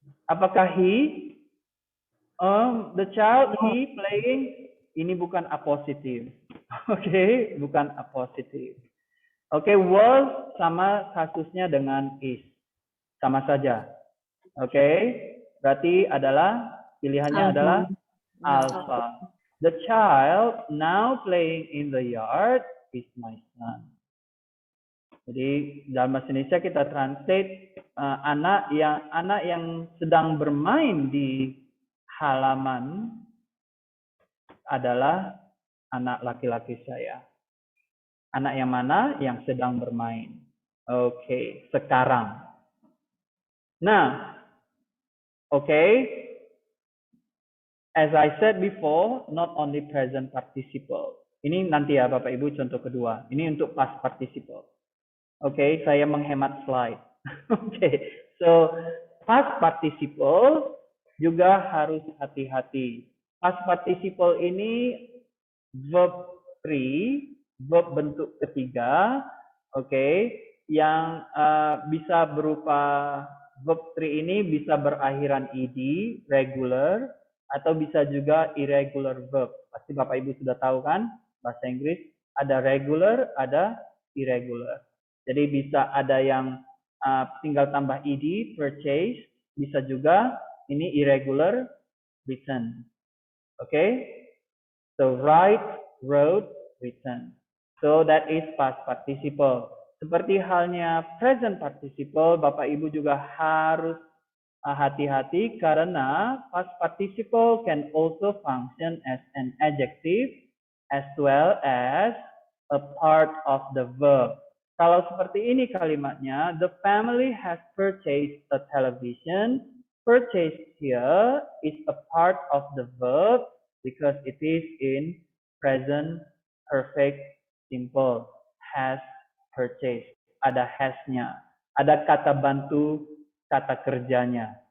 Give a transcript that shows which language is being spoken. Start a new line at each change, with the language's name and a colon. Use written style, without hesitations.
Indonesian: Apakah
English: he? The child, he playing,
Indonesian: ini bukan
English: appositive.
Indonesian: Bukan appositive. Was sama kasusnya dengan is. Sama saja. Berarti pilihannya adalah alpha.
English: The child now playing in the yard is my son.
Indonesian: Jadi dalam bahasa Indonesia kita translate anak yang sedang bermain di halaman adalah anak laki-laki saya. Anak yang mana? Yang sedang bermain. Sekarang. Nah, Okay.
English: As I said before, not only present participle.
Indonesian: Ini nanti ya Bapak Ibu contoh kedua. Ini untuk past participle. Oke, saya menghemat slide. Oke, so past participle juga harus hati-hati. Past participle ini verb 3, verb bentuk ketiga, oke, yang bisa berupa verb 3 ini bisa berakhiran ed, regular, atau bisa juga irregular verb. Pasti Bapak Ibu sudah tahu kan, bahasa Inggris ada regular, ada irregular. Jadi bisa ada yang tinggal tambah ed, purchase, bisa juga ini irregular, written.
English: Okay? So write, wrote, written. So that is past participle.
Indonesian: Seperti halnya present participle, Bapak Ibu juga harus hati-hati karena
English: past participle can also function as an adjective as well as a part of the verb.
Indonesian: Kalau seperti ini kalimatnya,
English: the family has purchased a television. Purchased here is a part of the verb because it is in present perfect simple. Has purchased.
Indonesian: Ada has-nya. Ada kata bantu kata kerjanya.